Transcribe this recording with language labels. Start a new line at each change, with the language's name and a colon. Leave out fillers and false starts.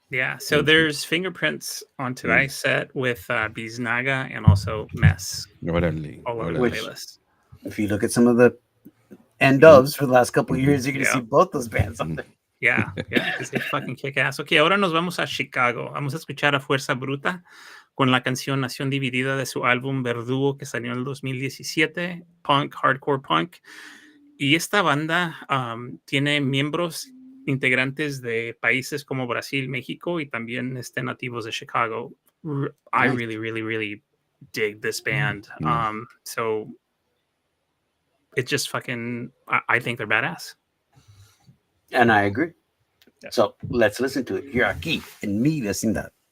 English: Yeah. So Mhm. there's fingerprints on tonight's set with Biznaga and also Mess
Spanish: Órale,
English: all over the Which- playlist. If you look at some of the end ofs for the last couple of years, you're gonna Yeah. see both those bands on there. Yeah, because they fucking kick ass.
Spanish: Ok, ahora nos vamos a Chicago. Vamos a escuchar a Fuerza Bruta con la canción Nación Dividida de su álbum Verdugo que salió en el 2017, punk, hardcore punk. Y esta banda tiene miembros integrantes de países como Brasil, México y también nativos de Chicago.
English: I Nice. really, really, really dig this band. So it just fucking, I think they're badass. And I agree. Yeah. So let's listen to it here
Spanish: aquí en mi vecindad.